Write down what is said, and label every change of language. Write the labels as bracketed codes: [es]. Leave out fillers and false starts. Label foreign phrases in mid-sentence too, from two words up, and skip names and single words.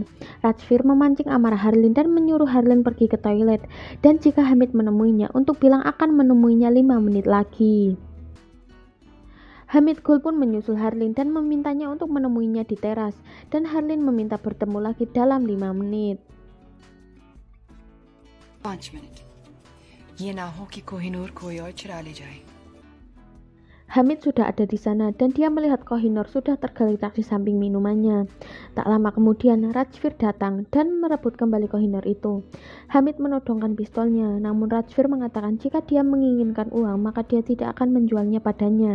[id] Rajvir memancing amarah Harleen dan menyuruh Harleen pergi ke toilet. Dan jika Hamid menemuinya, untuk bilang akan menemuinya 5 menit lagi. Hamid Gul pun menyusul Harleen dan memintanya untuk menemuinya di teras. Dan Harleen meminta bertemu lagi dalam 5 menit. [hi] 5 मिनट ये ना हो कि कोहिनूर कोई और चुरा ले जाए. [id] Hamid sudah ada di sana dan dia melihat Kohinoor sudah tergeletak di samping minumannya. Tak lama kemudian Rajvir datang dan merebut kembali Kohinoor itu. Hamid menodongkan pistolnya, namun Rajvir mengatakan jika dia menginginkan uang maka dia tidak akan menjualnya padanya.